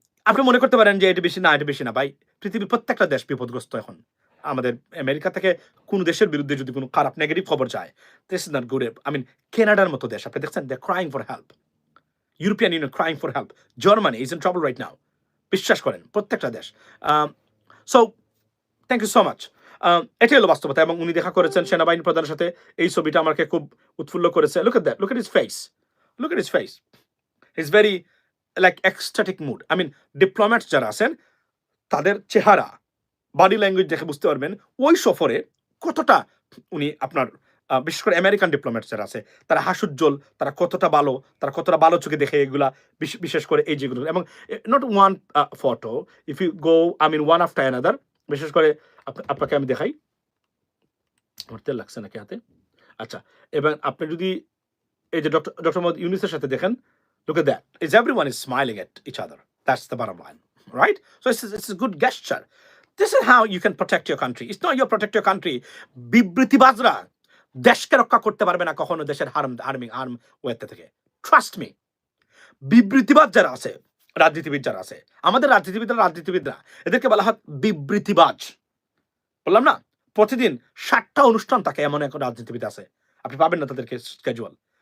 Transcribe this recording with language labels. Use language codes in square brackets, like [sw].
[bn] আপনি মনে করতে পারেন যে এটা বেশি না, এটা বেশি না। ভাই, পৃথিবীর প্রত্যেকটা দেশ বিপদগ্রস্ত এখন। আমাদের আমেরিকা থেকে কোন দেশের বিরুদ্ধে যদি কোনো খারাপ নেগেটিভ খবর যায়, [en] this is not good. I mean, [bn] কানাডার মতো দেশ আপনি দেখছেন, [en] they're crying for help. European Union crying for help. Germany is in trouble right now. [bn] বিশ্বাস করেন, প্রত্যেকটা দেশ। [en] So, thank you so much. [bn] এটাই হলো বাস্তবতা। এবং উনি দেখা করেছেন সেনাবাহিনী প্রধানের সাথে। এই ছবিটা আমাকে খুব উৎফুল্ল করেছে। [en] Look at that, look at his face, look at his face. Is very like ecstatic mood. I mean, [bn] diplomats যারা আছেন তাদের চেহারা, বডি ল্যাঙ্গুয়েজ দেখে বুঝতে পারবেন ওই সফরে কতটা উনি আপনার, বিশেষ করে আমেরিকান ডিপ্লোম্যাটস যারা আছে তারা হাস্যোজ্জ্বল, তারা কতটা ভালো চোখে দেখে এগুলা, বিশেষ করে এই যেগুলো। [en] এবং not one photo, if you go I mean one after another. [bn] বিশেষ করে আপনাকে আমি দেখাই, আমার তেল লাগছে নাকি হাতে। আচ্ছা, এবং আপনি যদি এই যে ডক্টর মোহাম্মদ ইউনূসের সাথে দেখেন, [en] look at that, is everyone is smiling at each other. That's the bottom line, right? So it's a good gesture. This is how you can protect your country. It's not you protect your country. [bn] বিবৃতিবাজরা দেশকে রক্ষা করতে পারবে না কখনো দেশের arm ওয়েতে থেকে, [en] Trust me. [bn] বিবৃতিবাজ যারা আছে, রাজনীতিবিদ যারা আছে, আমাদের রাজনীতিবিদরা এদেরকে বলা হয় বিবৃতিবাজ। বললাম না, প্রতিদিন 60টা অনুষ্ঠান থাকে, এমন এক রাজনীতিবিদ আছে, আপনি পাবেন না তাদেরকে স্কেজুয়াল।